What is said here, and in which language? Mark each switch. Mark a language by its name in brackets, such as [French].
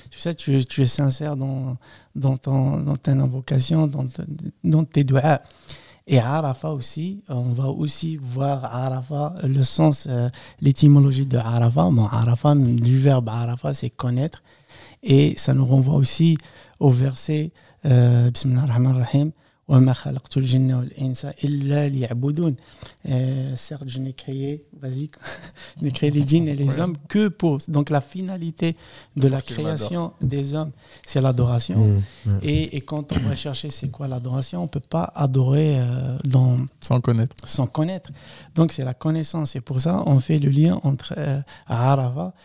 [French] Tu sais, tu es sincère dans dans ton invocation, dans tes doigts. Et Arafat aussi, on va aussi voir Arafat, le sens, l'étymologie de Arafat. Bon, Arafat, du verbe Arafat, c'est connaître. Et ça nous renvoie aussi au verset Bismillah ar-Rahman ar-Rahim. [Arabic] وما خلقت الجن والإنس إلا ليعبدون. [French] Certes, je n'ai créé les djinns et les hommes que pour. Donc la finalité de la création des hommes, c'est l'adoration. Et quand on va chercher c'est quoi l'adoration, on ne peut pas adorer sans connaître. Donc c'est la connaissance. Et pour ça, on fait le lien entre Arafat.